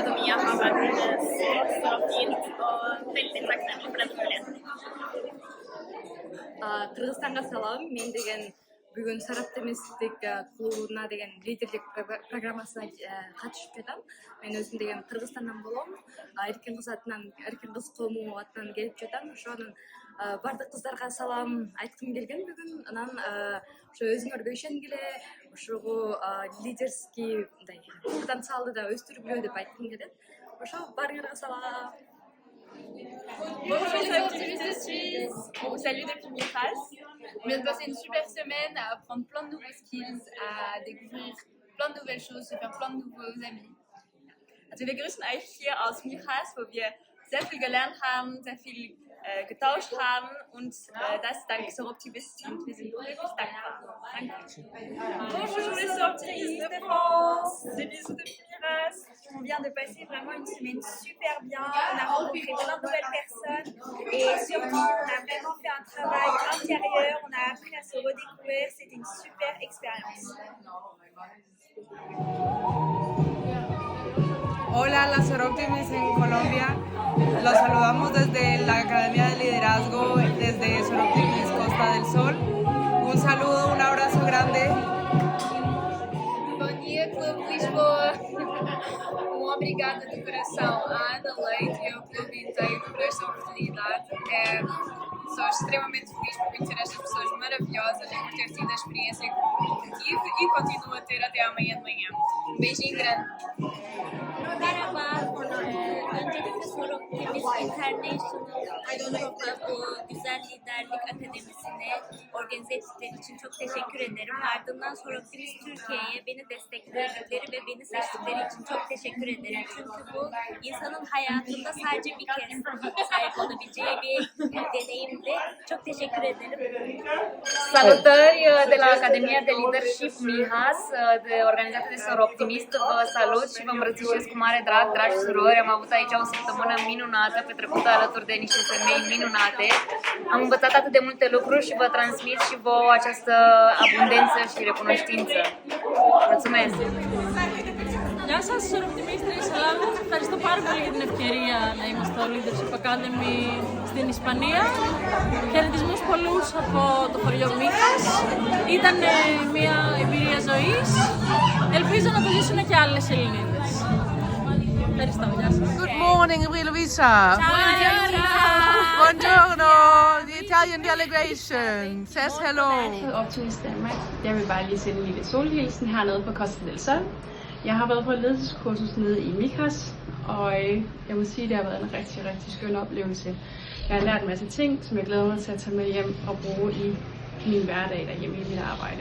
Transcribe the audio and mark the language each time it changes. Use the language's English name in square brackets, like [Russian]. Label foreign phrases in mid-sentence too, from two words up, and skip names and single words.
[Swedish] jag har varit så fint och väldigt tacksam för den möjligheten. [Kyrgyz] Кыргызстанга салам. Мен деген бүгүн Сараптемистик клубуна деген лидерлик программасына катышып жатам. Мен өзүм деген Кыргызстандан болом. Эркин кыз атынан, эркин кыз коому атынан келип жатам. Ошонун бардык кыздарга салам айткым келген бүгүн. Анан ошо өзүңөргө ишенгиле, ошого лидерский мындай потенциалды да өстүргүлө деп айткым келет. Ошо баарыңарга салам. [French] Bonjour les optimistes, on vous salue depuis Mihas. On vient de passer une super semaine à apprendre plein de nouveaux skills, à découvrir plein de nouvelles choses, se faire plein de nouveaux amis. [German] Also wir grüßen euch hier aus Mihas, wo wir sehr viel gelernt haben, sehr viel getauscht haben und das dank Soroptimist und wir sind wirklich dankbar. Danke. [French] Bonjour les optimistes de France, des bisous de Miras. On vient de passer vraiment une semaine super bien, on a rencontré plein de nouvelles personnes et surtout on a vraiment fait un travail intérieur, on a appris à se redécouvrir, c'était une super expérience. [Spanish] Hola, las Soroptimistas en Colombia. Los saludamos desde la Academia de Liderazgo, desde Soroptimistas Costa del Sol. Un saludo, un abrazo grande. [Portuguese] Bom dia, Clube Lisboa. Obrigada de coração à Ana Leite e ao Clube inteiro por esta oportunidade. Sou extremamente feliz por conhecer estas pessoas maravilhosas e por ter tido a experiência que tive e continuo a ter até amanhã de manhã. Beijinho grande. [Turkish] Merhaba, öncelikle Soroptimist International bu güzel liderlik akademisini organize ettikleri için çok teşekkür ederim. Ardından Soroptimist Türkiye'ye beni destekledikleri ve beni seçtikleri için çok teşekkür ederim. Çünkü bu insanın hayatında sadece bir kere sahip olabileceği bir deneyimdi. Çok teşekkür ederim. [Romanian] Salutări de la Academia de Leadership Mihas, organizată de Soroptimist. Vă salut și vă îmbrățișez cu mare drag, dragi surori. Am avut aici o săptămână minunată, petrecută alături de niște femei minunate. Am învățat atât de multe lucruri și vă transmit și vouă această abundență și recunoștință. Mulțumesc! [Greek] Γεια σας, Soroptimistri της Ελλάδας. Ευχαριστώ πάρα πολύ για την ευκαιρία να είμαστε στο Leadership Academy στην Ισπανία. Χαιρετισμούς πολλούς από το χωριό Μίχας. Ήταν μια εμπειρία ζωής. Ελπίζω να το ζήσουν και άλλες Ελληνίδες. Ευχαριστώ, γεια σας. [English] Good morning, Maria Luisa. Buongiorno, the Italian delegation says hello. [Danish] Optimist Danmark. Jeg vil bare lige sende en lille solhilsen hernede på Costa del Sol. Jeg har været på et ledelseskursus nede i Mihas, og jeg må sige, at det har været en rigtig, rigtig skøn oplevelse. Jeg har lært en masse ting, som jeg glæder mig til at tage med hjem og bruge i min hverdag derhjemme i mit arbejde.